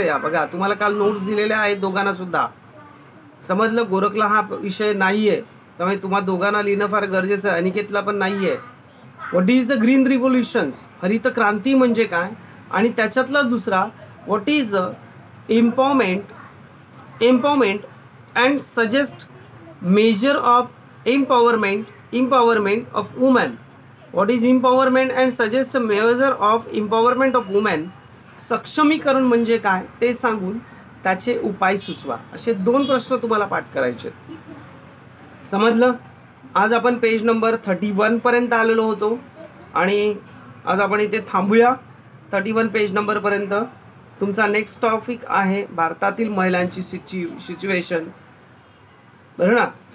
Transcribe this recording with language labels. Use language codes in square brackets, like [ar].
[mr] या बघा, तुम्हाला काल नोट्स दिलेल्या आहेत दोघांना सुद्धा. समजलं, गोरखला हा विषय नाही आहे त्यामुळे तुम्हाला दोघांना लिहिणं फार गरजेचं आहे. अनिकेतला पण नाही आहे. [en] what is the green revolutions, [mr] हरित क्रांती म्हणजे काय. आणि त्याच्यातला दुसरा [en] What is empowerment empowerment and suggest measure of empowerment of women. What is empowerment and suggest a measure of empowerment of women. [mr] सक्षमीकरण म्हणजे काय ते सांगून त्याचे उपाय सुचवा. असे 2 प्रश्न तुम्हाला पाठ करायचे. समजलं? आज आपण पेज नंबर 31 पर्यंत आलेलो होतो आणि आज आपण इथे थांबूया. 31 पेज नंबर पर्यंत. तुमचा नेक्स्ट टॉपिक आहे भारतातील महिलांची सिच्युएशन. बरं ना?